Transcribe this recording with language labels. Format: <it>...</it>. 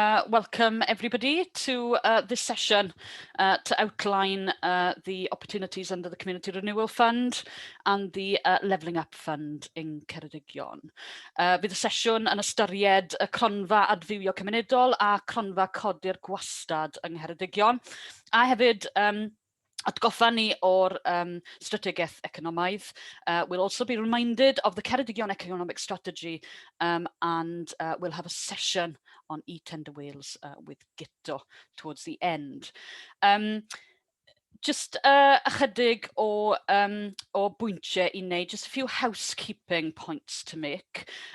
<en>Welcome everybody to this session to outline the opportunities under the Community Renewal Fund and the Levelling Up Fund in Ceredigion.</en> <cy>Bydd y sesiwn yn ystyried y Chronfa Adfywio Cymunedol a Chronfa Codi'r Gwastad yng Ngheredigion. A hefyd atgoffa ni o'r Strategaeth Economaidd.</cy> <en>We'll also be reminded of the Ceredigion Economic Strategy and we'll have a session on eTender Wales with gyda towards the end. Just</en> <cy>ychydig o bwyntiau I wneud,</cy> <en>just a few housekeeping points to make.</en>